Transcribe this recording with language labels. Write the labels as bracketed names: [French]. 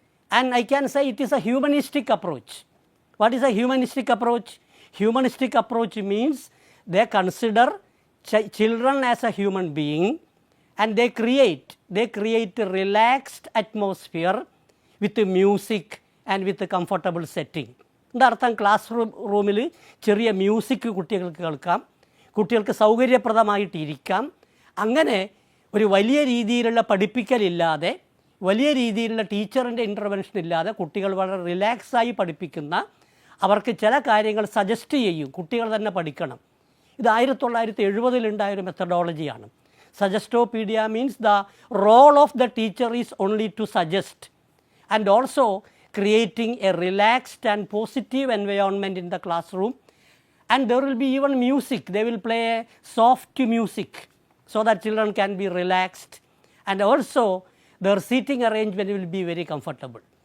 [English] And I can say it is a humanistic approach. What is a humanistic approach? Humanistic approach means they consider children as a human being, and they create a relaxed atmosphere with music and with a comfortable setting. [Malayalam] അർത്ഥം class റൂമിൽ ചെറിയ music കുട്ടികൾക്ക് കേൾക്കാം, കുട്ടികൾക്ക് സൗകര്യപ്രദമായിട്ടിരിക്കാം. അങ്ങനെ ഒരു വലിയ രീതിയിലുള്ള പഠിപ്പിക്കലില്ലാതെ, വലിയ രീതിയിലുള്ള ടീച്ചറിൻ്റെ ഇൻ്റർവെൻഷൻ ഇല്ലാതെ കുട്ടികൾ വളരെ റിലാക്സായി പഠിപ്പിക്കുന്ന, അവർക്ക് ചില കാര്യങ്ങൾ സജസ്റ്റ് ചെയ്യും, കുട്ടികൾ തന്നെ പഠിക്കണം. ഇത് 1970 ഒരു മെത്തഡോളജിയാണ്. [English] Suggestopedia means the role of the teacher is only to suggest and also creating a relaxed and positive environment in the classroom, and there will be even music. They will play a soft music so that children can be relaxed, and also their seating arrangement will be very comfortable.